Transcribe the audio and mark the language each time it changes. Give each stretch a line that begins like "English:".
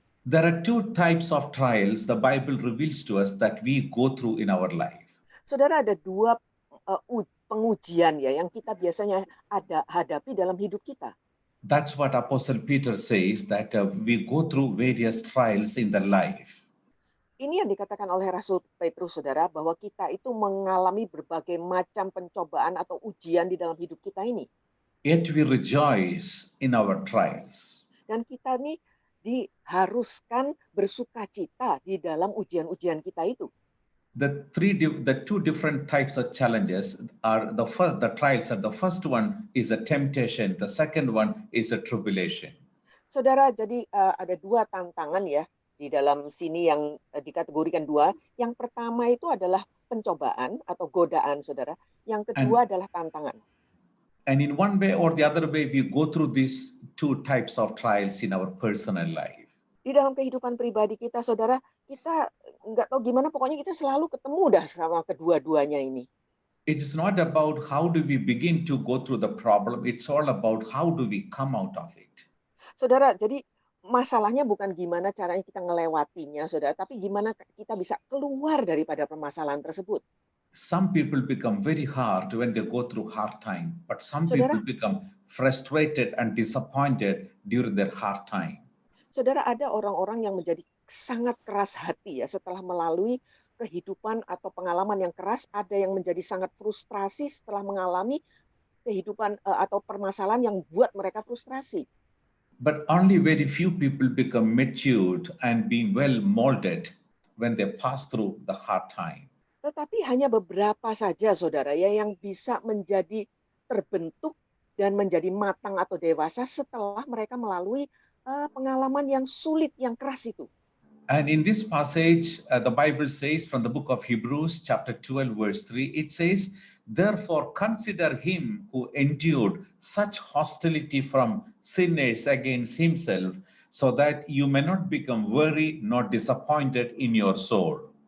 English: There are 2 types of trials the Bible reveals to us that we go through in our life.
Indonesian: Saudara, ada 2 pengujian ya yang kita biasanya hadapi dalam hidup kita.
English: That's what Apostle Peter says, that we go through various trials in the life.
Indonesian: Ini yang dikatakan oleh Rasul Petrus, saudara, bahwa kita itu mengalami berbagai macam pencobaan atau ujian di dalam hidup kita ini.
English: Yet we rejoice in our trials.
Indonesian: Dan kita nih diharuskan bersukacita di dalam ujian-ujian kita itu.
English: The two different types of challenges are the trials are the first one is a temptation, the second one is a tribulation.
Indonesian: Saudara, jadi ada dua tantangan ya di dalam sini yang dikategorikan dua. Yang pertama itu adalah pencobaan atau godaan, saudara. Yang kedua adalah tantangan.
English: And in one way or the other way, we go through these two types of trials in our personal life.
Indonesian: Di dalam kehidupan pribadi kita, saudara, kita nggak tahu gimana, pokoknya kita selalu ketemu dah sama kedua-duanya ini.
English: It is not about how do we begin to go through the problem, it's all about how do we come out of it.
Indonesian: Saudara, jadi masalahnya bukan gimana caranya kita ngelewatinya, saudara, tapi gimana kita bisa keluar daripada permasalahan tersebut.
English: Some people become very hard when they go through hard time, but some people become frustrated and disappointed during their hard time.
Indonesian: Saudara, ada orang-orang yang menjadi sangat keras hati ya setelah melalui kehidupan atau pengalaman yang keras, ada yang menjadi sangat frustrasi setelah mengalami kehidupan atau permasalahan yang buat mereka frustrasi.
English: But only very few people become matured and being well molded when they pass through the hard time.
Indonesian: Tetapi hanya beberapa saja, saudara, ya yang bisa menjadi terbentuk dan menjadi matang atau dewasa setelah mereka melalui pengalaman yang sulit, yang keras itu.
English: And in this passage, the Bible says from the book of Hebrews, chapter 12, verse 3, it says, "Therefore consider him who endured such hostility from sinners against himself, so that you may not become weary nor disappointed in your soul."